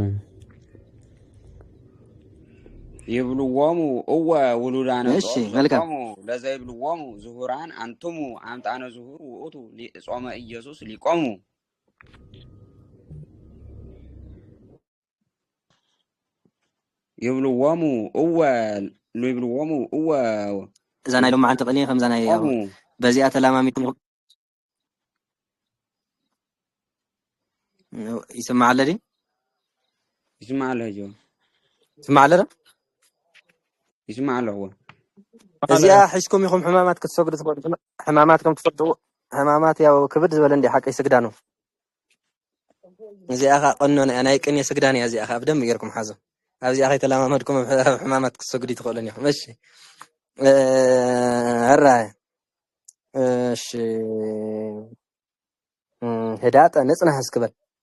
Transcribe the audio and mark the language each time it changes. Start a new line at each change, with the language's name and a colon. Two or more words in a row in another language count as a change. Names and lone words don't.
Geez: ይብልዎሙ እወ ውሉዳነ ጾም ዘቆሙ ለዘይብልዎሙ ዙሁራን አንትሙ አምጣነ ዝሁር ውእቱ ጾመ ኢየሱስ ሊቆሙ ይብልዎሙ እወ
Tigrinya: እዛ ናይ ሎማዓንቲ ቀኒየ ከምዛ ናይ በዚኣ ተላማሚኩም ይስማዕ አለ ዲ ይስማዕ አለ ጆ ይስማዕ አለ ይስማዕ አለ እዚኣ ሒዝኩም ኢኹም ሕማማት ክትሰግዱ ትፈልጡ ሕማማት ከም ትፈልጡ ሕማማት ያው ክብድ ዝበለ እንዲ ሓቀይ ስግዳ ነው እዚኣ ኻ ቀኖና ናይ ቅንየ ስግዳን እያ እዚኣ ኻ ብደንብ ጌርኩም ሓዞ ኣብዚኣ ከይተለማመድኩም ሕማማት ክትሰግዱ ትኽእሉን ኢኹም እሺ ኣራይ እሺ ህዳጠ ንጽናህ እስክበል